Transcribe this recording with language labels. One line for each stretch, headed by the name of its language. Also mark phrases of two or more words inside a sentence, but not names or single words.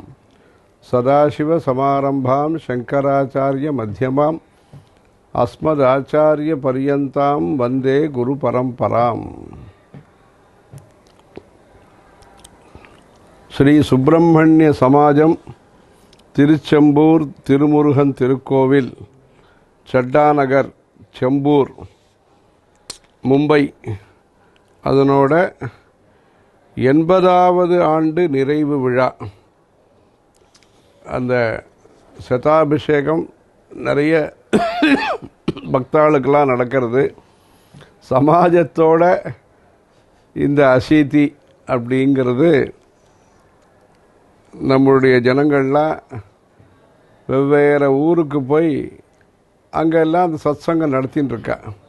Sanskrit: सदाशिव समारंभां शंकराचार्य मध्यमाम् अस्मदाचार्य पर्यन्तां वंदे गुरु परंपराम्।
Tamil: श्री सुब्रह्मण्य समाजम तिरुचेंबूर तिरुमुरुगन तिरुक्कोविल चड्डानगर चेंबूर मुंबई அதனோட 80வது ஆண்டு நிறைவு விழா. அந்த சதாபிஷேகம் நிறைய பக்தாளுக்கெல்லாம் நடக்கிறது. சமாஜத்தோட இந்த அசீதி அப்படிங்கிறது நம்மளுடைய ஜனங்கள்லாம் வெவ்வேறு ஊருக்கு போய் அங்கெல்லாம் அந்த சத்சங்கம் நடத்தின்னு இருக்கா.